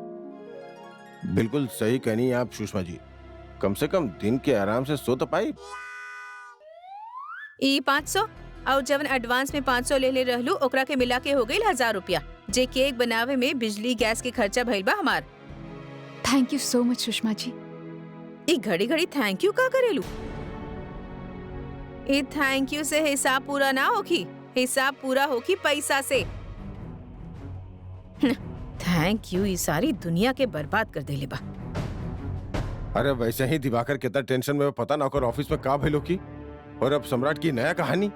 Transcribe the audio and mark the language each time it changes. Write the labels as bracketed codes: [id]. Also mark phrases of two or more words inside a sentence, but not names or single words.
[bho] बिल्कुल सही कहनी आप सुषमा जी, कम से कम दिन के आराम से सो तो पाई। ई 500 और जवन एडवांस में 500 ले रहलू ओकरा के मिला के हो गई 1000 रुपया, जे केक बनावे में बिजली गैस के खर्चा भइल बा हमार। [en] Thank you so much सुषमा जी। [bho] ई घड़ी घड़ी [en] thank you [bho] का करेलू? ई [en] thank you [bho] से हिसाब पूरा ना होखी, हिसाब पूरा होखी पैसा से। [en] thank you [bho] ई सारी दुनिया के बर्बाद कर देले बा। अरे वैसे ही दिवाकर कितना टेंशन में पता ना कर ऑफिस में का भइलो की, और अब सम्राट की नया कहानी।